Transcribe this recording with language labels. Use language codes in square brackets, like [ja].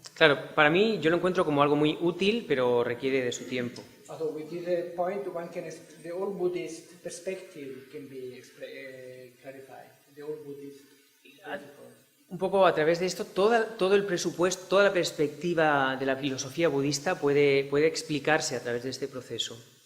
[es] Claro, para mí yo lo encuentro como algo muy útil, pero requiere de su tiempo. [en] So with this point, the old Buddhist perspective can be clarified. The old Buddhist principle. [es] Un poco a través de esto, todo el presupuesto, toda la perspectiva de la filosofía budista puede explicarse a través de este proceso.